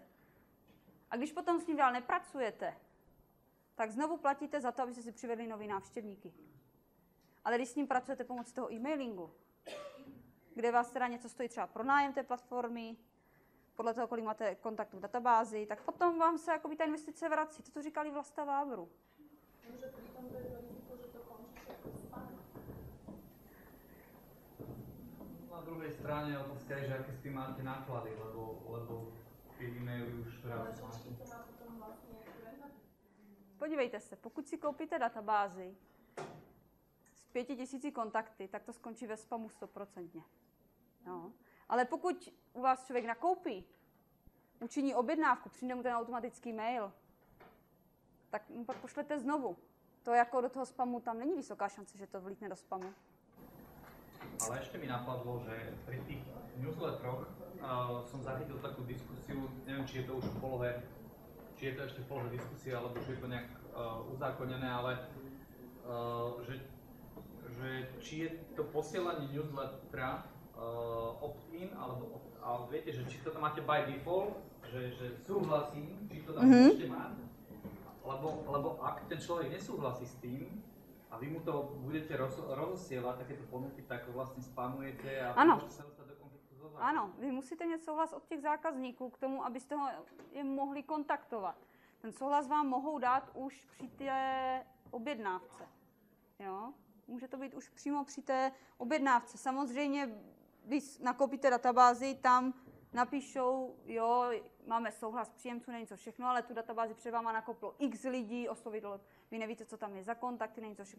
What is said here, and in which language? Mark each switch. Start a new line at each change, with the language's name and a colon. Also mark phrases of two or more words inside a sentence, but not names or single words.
Czech: A když potom s ním dál nepracujete, tak znovu platíte za to, abyste si přivedli nový návštěvníky. Ale když s ním pracujete pomocí toho e-mailingu, kde vás teda něco stojí třeba pronájem té platformy, podle toho, kolik máte kontaktů v databázi, tak potom vám se jakoby ta investice vrací. To říkali Vlasta Vávru.
Slovak: Môže pri tom to riziko, že to končí ako spam? Na druhej strane otázka je, že aké s tým máte náklady, lebo tie e-maily už Ale raz že máte. či to má potom vlastne prehľad?
Czech: Podívejte se, pokud si koupíte databázi s 5000 kontakty, tak to skončí ve spamu 100%. No. Ale pokud u vás člověk nakoupí, učiní objednávku, přijde mu ten automatický mail, tak mu pak pošlete znovu. To jako do toho spamu, tam není vysoká šance, že to vlítne do spamu.
Slovak: Ale ešte mi napadlo, že pri tých newsletteroch som zachytil takú diskusiu, neviem, či je to už v polohe, či je to ešte v polohe diskusie, alebo či je to nejak uzákonené, ale že či je to posielanie newslettera opt-in, alebo ale viete, že či to tam máte
English: by default,
Slovak: že súhlasím, či to tam môžete mať, lebo ak ten človek nesúhlasí s tým, a vy mu to budete rozosielať, takéto ponuky, tak vlastne spamujete a môžete sa dostať do konfliktu so zákazníkom.
Czech: Ano, vy musíte mít souhlas od těch zákazníků k tomu, abyste je mohli kontaktovat. Ten souhlas vám mohou dát už při té objednávce. Jo? Může to být už přímo při té objednávce. Samozřejmě, když nakoupíte databázi, tam napíšou, jo, máme souhlas příjemců, není co všechno, ale tu databázi před váma nakoplo x lidí, oslovilo, vy nevíte, co tam je za kontakty, není co všechno.